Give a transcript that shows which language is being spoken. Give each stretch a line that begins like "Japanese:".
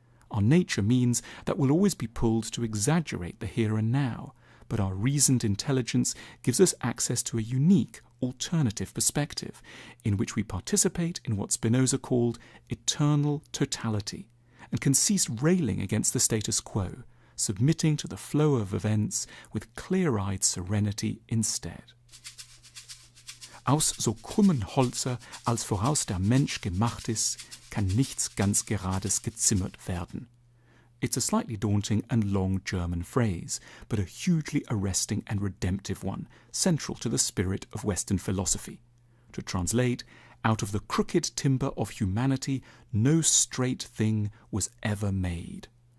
English: Our nature means that we'll always be pulled to exaggerate the here and now, but our reasoned intelligence gives us access to a unique, alternative perspective, in which we participate in what Spinoza called eternal totality, and can cease railing against the status quo, submitting to the flow of events with clear-eyed serenity instead.
German: Aus so krummen Holzer, als voraus der Mensch gemacht ist, kann nichts ganz Gerades gezimmert werden.
English: It's a slightly daunting and long German phrase, but a hugely arresting and redemptive one, central to the spirit of Western philosophy. To translate, out of the crooked timber of humanity, no straight thing was ever made.